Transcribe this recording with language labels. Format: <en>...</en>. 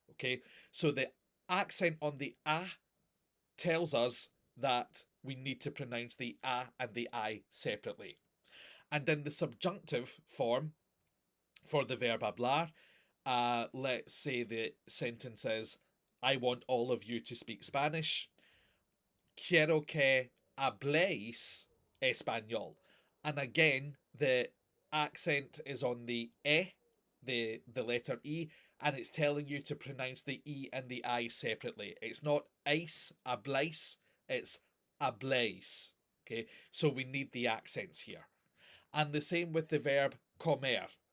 <en>Okay, so the accent on the a tells us that we need to pronounce the a and the I separately. And then the subjunctive form for the verb hablar, let's say the sentence is, I want all of you to speak Spanish.</en> <es>Quiero que habléis español.</es> <en>And again, the accent is on the e, the letter E, and it's telling you to pronounce the E and the I separately. It's not ice, habláis, it's habléis. Okay, so we need the accents here. And the same with the verb comer.</en>